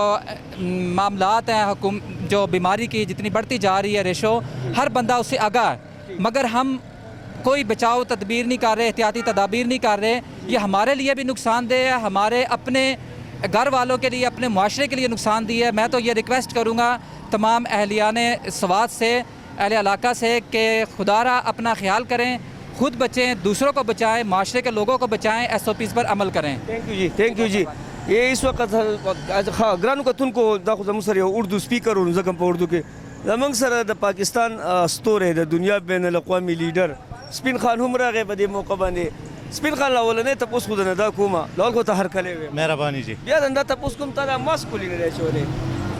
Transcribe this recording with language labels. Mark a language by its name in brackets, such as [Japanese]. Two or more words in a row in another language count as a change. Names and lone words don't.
[Urdu] معاملات ہیں جو بیماری کی جتنی بڑھتی جا رہی ہے ریشو ہر بندہ اس سے آگاہ ہے مگر ہم کوئی بچاؤ تدبیر نہیں کر رہے احتیاطی تدابیر نہیں کر رہے یہ ہمارے لیے بھی نقصان دہ ہے ہمارے اپنے گھر والوں کے لیے اپنے معاشرے کے لیے نقصان دہ ہے میں تو یہ ریکویسٹ کروں گا تمام اہلیان سوات سے اہل علاقہ سے کہ خدا را اپنا خیال کریں خود بچیں دوسروں کو بچائیں معاشرے کے لوگوں کو بچائیں ایس او پیز پر عمل کریں [English] thank you [Urdu] جی یہ اس وقت [Pashto] ګرانو کتونکو دا خو زموږ سره یو اردو سپیکر و ځکه په اردو کې زموږ سره د پاکستان ستوری د دنیا بین الاقوامي لیډر سپین خان هم راغی په دې موقع باندې سپین خان اولنې تپوس خو نه دا کومه لول کو ته هرکلی ویم مهرباني جی بیا دا تپوس کوم ته دا ماسک ولې نه چولې